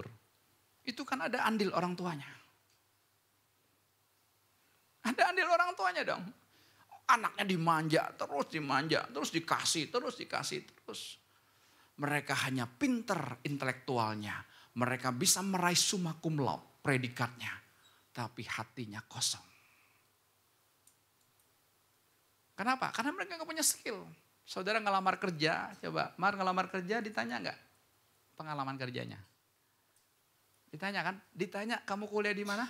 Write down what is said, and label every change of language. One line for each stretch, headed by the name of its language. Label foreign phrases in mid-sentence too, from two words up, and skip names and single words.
Indonesian: Itu kan ada andil orang tuanya. Ada andil orang tuanya dong. Anaknya dimanja, terus dikasih, terus. Mereka hanya pinter intelektualnya. Mereka bisa meraih
Latin: summa cum laude,
Indonesian: predikatnya. Tapi hatinya kosong. Kenapa? Karena mereka gak punya skill. Saudara ngelamar kerja, coba. Ngelamar kerja ditanya gak pengalaman kerjanya? Ditanya kan? Ditanya kamu kuliah di mana?